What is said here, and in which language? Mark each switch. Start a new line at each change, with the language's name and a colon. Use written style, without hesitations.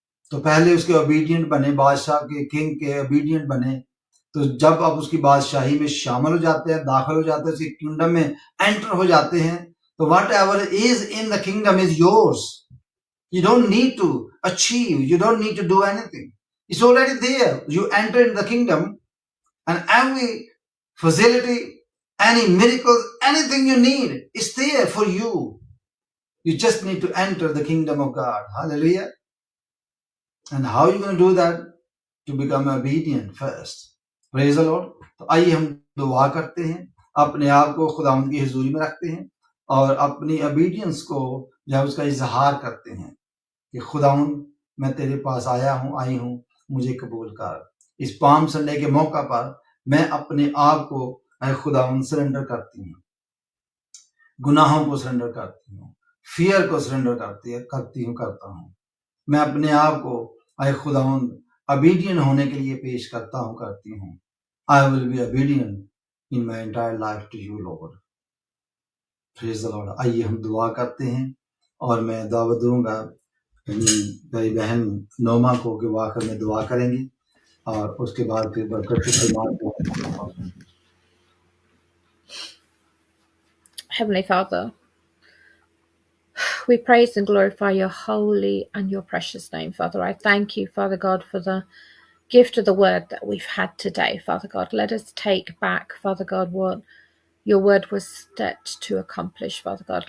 Hindi: तो पहले उसके ओबीडियंट बने, बादशाह के, किंग के ओबीडियंट बने, तो जब आप उसकी बादशाही में शामिल हो जाते हैं, दाखिल हो जाते हैं, उसके किंगडम में एंटर हो जाते हैं, तो
English: Whatever is in the kingdom is yours. You don't need to achieve, you don't need to do anything, it's already there. You enter in the kingdom and every facility, any miracles, anything you need is there for you. You just need to enter the kingdom of God. Hallelujah. And how are you going to do that? To become obedient first. Praise the Lord.
Hindi: तो आइए हम दुआ करते हैं, अपने आप को खुदावंद की हुजूरी में रखते हैं और अपनी obedience को जब उसका इजहार करते हैं कि खुदावंद मैं तेरे पास आया हूँ, आई हूँ, मुझे कबूल कर। इस पाम संडे के मौका पर मैं अपने आप को खुदावंद सरेंडर करती हूँ, गुनाहों को सरेंडर करती हूँ, फियर को सरेंडर करता हूँ। मैं अपने आप को खुदावंद obedient होने के लिए पेश करती हूँ।
English: I will be obedient in my entire life to you, Lord. Praise the Lord.
Hindi: आइए हम दुआ करते हैं और मैं दावत दूंगा मेरी बहन नोमा को कि वो आखिर में दुआ करेंगी और उसके बाद फिर बरकत की फरमान।
English: Heavenly Father, we praise and glorify your holy and your precious name, Father. I thank you, Father God, for the gift of the word that we've had today, Father God. Let us take back, Father God, what your word was set to accomplish, Father God.